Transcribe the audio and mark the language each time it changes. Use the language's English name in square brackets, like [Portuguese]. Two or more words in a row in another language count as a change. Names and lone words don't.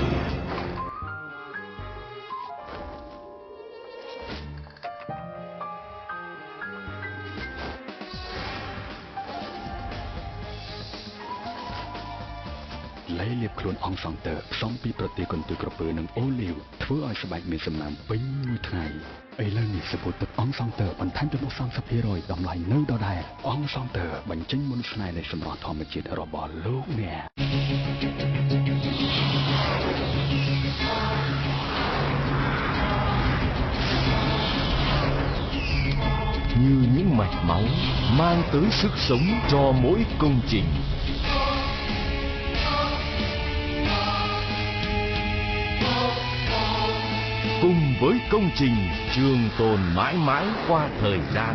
[Khmer] ឡៃលាបខ្លួនអង្គសង់ទ័រផ្សំពីប្រទាលកន្ទុយក្រពើនិងអូលីវធ្វើឲ្យស្បែកមានសំណើមពេញមួយថ្ងៃឥឡូវនេះសាប៊ូទឹកអង្គសង់ទ័របន្ថែមចំនួន30%តម្លៃនៅដដែលអង្គសង់ទ័របញ្ចេញមន្តស្នេហ៍នៃសម្រស់ធម្មជាតិរបស់លោកអ្នក [Vietnamese] như những mạch máu mang tới sức sống cho mỗi công trình. Cùng với công trình trường tồn mãi mãi qua thời gian.